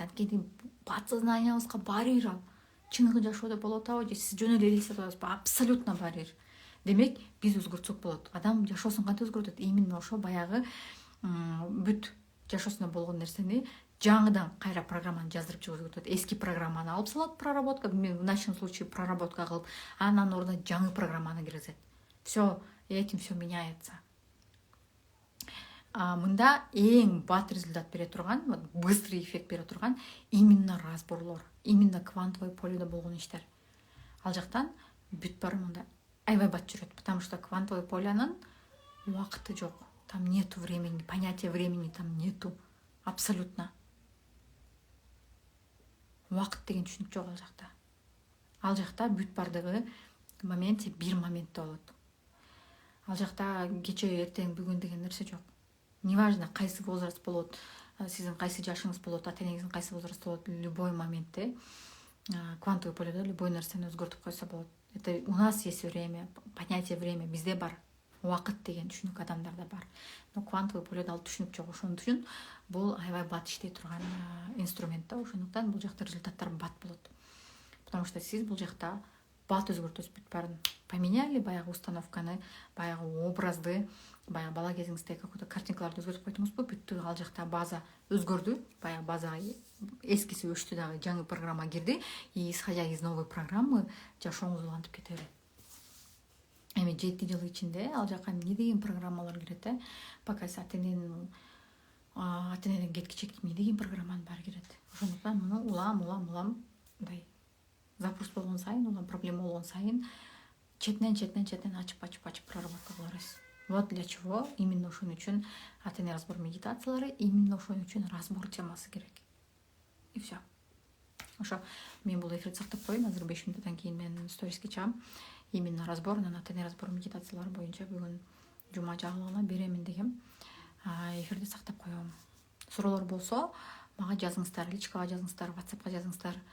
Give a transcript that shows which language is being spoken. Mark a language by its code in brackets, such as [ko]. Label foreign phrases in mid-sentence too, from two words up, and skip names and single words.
[ky] Анткени подсознаниябызга баары ал чыныгы жашоодо болуп атабы, же сиз жөн эле элестетип атасызбы? [ru] Абсолютно баары. [ky] Демек, биз өзгөртсөк болот. Адам жашоосун кантип өзгөртөт? Именно ошо баягы бүт жашоосунда болгон нерсени жаңыдан кайра программаны жаздырып чыгып өзгөртөт. Эски программаны алып салат, проработка, [ru] в нашем случае проработка [ky] кылып, анан ордуна жаңы программаны киргизет. [ru] Все, этим все меняется. [ky] Мында эң бат результат бере турган, [ru] быстрый эффект [ky] бере турган именно разборлор, [ru] именно квантовый [ky] поледе болгон иштер. Ал жактан бүт баары мында аябай бат жүрөт, [ru] потому что квантовый [ky] полянын убакыты жок. [ru] Там нету времени, понятия времени там нету. Абсолютно. [ky] Убакыт деген түшүнүк жок ал жакта. Ал жакта бүт бардыгы моменте бир моментте болот. Ал жакта кече, эртең, бүгүн деген нерсе жок. Неважно кайсы возраст болот, сиздин кайсы жашыңыз болот, ата энеңиздин кайсы возрасты болот, любой моментте квантовый поледе любой нерсени өзгөртүп койсо болот. [ru] Это у нас есть время, понятие время [ky] бизде бар. Убакыт деген түшүнүк адамдарда бар. [ru] Но квантовый [ky] поледе ал түшүнүк жок. Ошон үчүн бул аябай бат иштей турган инструмент да. Ошондуктан бул жакта результаттар бат болот. Потому что сиз бул жакта бат өзгөртөсүз, бүт баарын поменяли, баягы установканы, баягы образды, баягы бала кезиңиздеги какой-то картинкаларды өзгөртүп койдуңузбу, бүттү, ал жакта база өзгөрдү, баягы база эскиси өчтү дагы, жаңы программа кирди, [ru] и исходя из новой программы [ky] жашооңуз улантып кете берет. Эми 7 жыл ичинде ал жака эмне деген программалар кирет, пока ата энеден кеткичек эмне деген программанын баары кирет. Ошондуктан муну улам мындай запрос болгон сайын, улам проблема болгон сайын четинен ачып проработка кыла бересиз. [ru] Вот для чего именно [ky] ошон үчүн ата эне разбор медитациялары, именно ошон үчүн разбор темасы керек. [ru] И все. [ky] Ошо мен бул эфирди сактап коеюн, азыр 5 мүнөттөн кийин мен сториске чыгам. [ru] Именно разбор, [ky] ата эне разбор медитациялары боюнча бүгүн жума жагылгана беремин дегем. Эфирди сактап коем. Суроолор болсо мага жазыңыздар, личкага жазыңыздар, WhatsAppка жазыңыздар.